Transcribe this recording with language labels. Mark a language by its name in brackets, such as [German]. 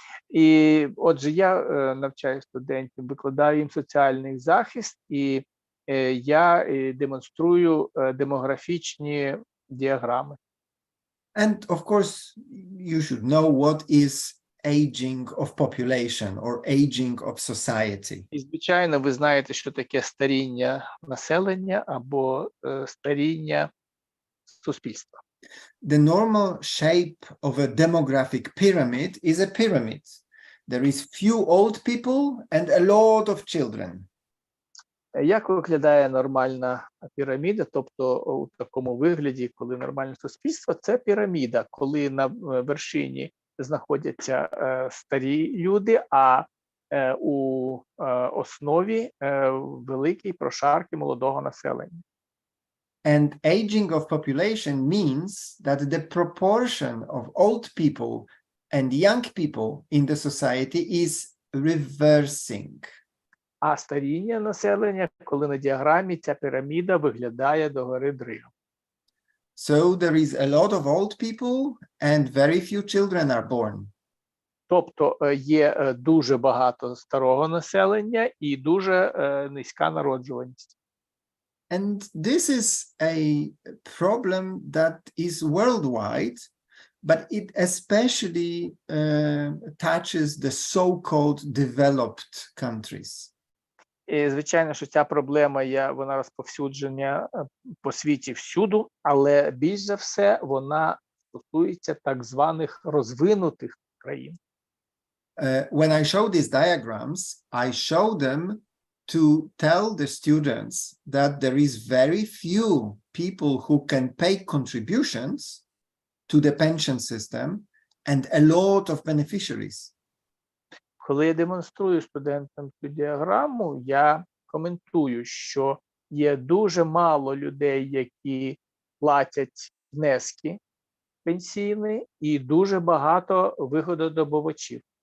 [Ukrainian] І отже, я навчаю студентів, викладаю їм соціальний захист, і я демонструю демографічні діаграми. [English] And of course, you should know what is aging of population or aging of society. [Ukrainian] І, звичайно, ви знаєте, що таке старіння населення або старіння суспільства. [English] The normal shape of a demographic pyramid is a pyramid. There is few old people and a lot of children. [Ukrainian] Як виглядає нормальна піраміда? Тобто у такому вигляді, коли нормальне суспільство, це піраміда, коли на вершині знаходяться старі люди, а у основі великі прошарки молодого населення. [English] And aging of population means that the proportion of old people and young people in the society is reversing. [Ukrainian] А старіння населення, коли на діаграмі ця піраміда виглядає догори дригом. [English] So there is a lot of old people and very few children are born. [Ukrainian] Тобто є дуже багато старого населення і дуже низька народжуваність. [English] And this is a problem that is worldwide, but it especially touches the so-called developed countries. [Ukrainian] І, звичайно, що ця проблема вона розповсюджена по світі всюду, але більш за все вона стосується так званих розвинутих країн. [English] When I show these diagrams, I show them to tell the students that there is very few people who can pay contributions to the pension system and a lot of beneficiaries. [Ukrainian] Коли я демонструю студентам цю діаграму, я коментую, що є дуже мало людей, які платять внески пенсійні, і дуже багато вигододобувачів.